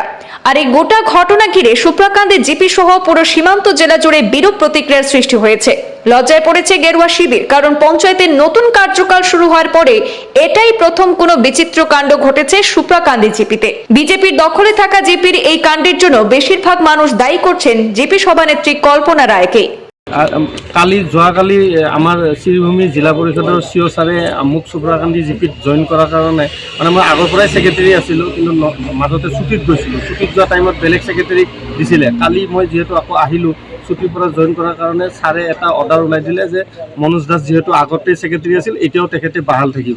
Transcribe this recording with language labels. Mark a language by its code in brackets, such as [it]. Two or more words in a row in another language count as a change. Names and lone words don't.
[bn] আর এই গোটা ঘটনা ঘিরে সুপ্রাকান্দি জিপি সহ পুরো সীমান্ত জেলা জুড়ে বিরূপ প্রতিক্রিয়ার সৃষ্টি হয়েছে। লজ্জায় পড়েছে গেরুয়া শিবির, কারণ পঞ্চায়েতের নতুন কার্যকাল শুরু হওয়ার পরে এটাই প্রথম কোনো বিচিত্র কাণ্ড ঘটেছে সুপ্রাকান্দি জিপিতে। বিজেপির দখলে থাকা জিপির এই কাণ্ডের জন্য বেশিরভাগ মানুষ দায়ী করছেন জিপি সভানেত্রী কল্পনা রায়কে। [as] যোৱাকালি আমাৰ শ্ৰীভূমি জিলা পৰিষদৰ চিঅ ছাৰে মোক সুপ্ৰাকান্দি জিপিত জইন কৰাৰ কাৰণে মানে মই আগৰ পৰাই ছেক্ৰেটাৰী আছিলোঁ, কিন্তু মাজতে ছুটীত গৈছিলোঁ। ছুটীত যোৱা টাইমত বেলেগ ছেক্ৰেটাৰীক দিছিলে। কালি মই যিহেতু আকৌ আহিলোঁ ছুটীৰ পৰা জইন কৰাৰ কাৰণে ছাৰে এটা অৰ্ডাৰ ওলাই দিলে যে মনোজ দাস যিহেতু আগতে ছেক্ৰেটাৰী আছিল, এতিয়াও তেখেতে বাহাল থাকিব।